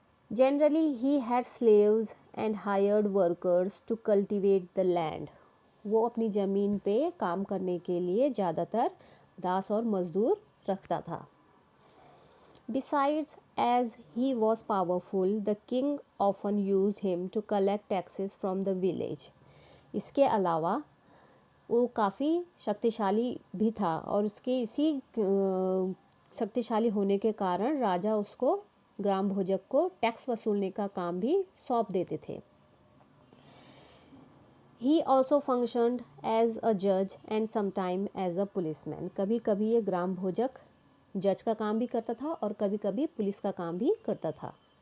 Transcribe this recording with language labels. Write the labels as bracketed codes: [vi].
[en] Generally, he had slaves and hired workers to cultivate the land. [hi] वो अपनी ज़मीन पे काम करने के लिए ज़्यादातर दास और मज़दूर रखता था। [en] Besides, as he was powerful, the king often used him to collect taxes from the village. [hi] इसके अलावा वो काफ़ी शक्तिशाली भी था और उसके इसी शक्तिशाली होने के कारण राजा उसको ग्राम भोजक को टैक्स वसूलने का काम भी सौंप देते थे। [en] He also functioned as a judge and sometimes as a policeman. [hi] कभी कभी ये ग्राम भोजक जज का काम भी करता था और कभी कभी पुलिस का काम भी करता था।